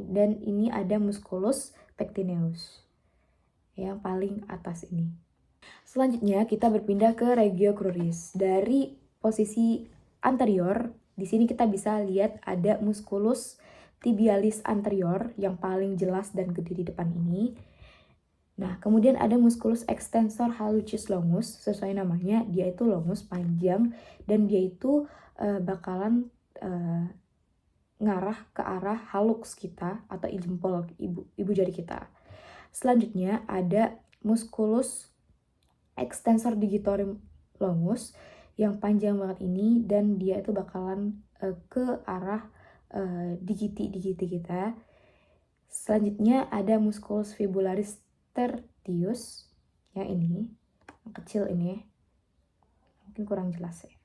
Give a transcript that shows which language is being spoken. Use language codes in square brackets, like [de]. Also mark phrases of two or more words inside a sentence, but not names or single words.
[id] Dan ini ada [la] musculus pectineus [id] yang paling atas ini. Selanjutnya kita berpindah ke [la] regio cruris. [id] Dari posisi anterior, di sini kita bisa lihat ada [la] musculus tibialis anterior [id] yang paling jelas dan gede di depan ini. Nah, kemudian ada [la] musculus extensor hallucis longus, [id] sesuai namanya, dia itu longus panjang dan dia itu bakalan ngarah ke arah hallux kita atau jempol ibu jari kita. Selanjutnya ada [la] musculus extensor digitorum longus [id] yang panjang banget ini, dan dia itu bakalan ke arah digiti kita. Selanjutnya ada [la] musculus fibularis tertius [id] yang ini, yang kecil ini, mungkin kurang jelas ya.